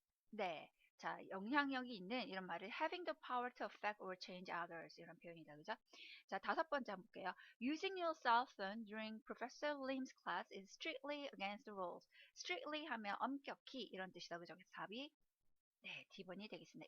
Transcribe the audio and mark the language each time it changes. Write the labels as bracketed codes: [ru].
[ko] 네. 자, 영향력이 있는 이런 말을 [en] having the power to affect or change others [ko] 이런 표현이다, 그죠? 자, 다섯 번째 한번 볼게요. [en] Using your cell phone during Professor Lim's class is strictly against the rules. [ko] strictly 하면 엄격히 이런 뜻이다, 그죠? 그래서 답이 네, D번이 되겠습니다.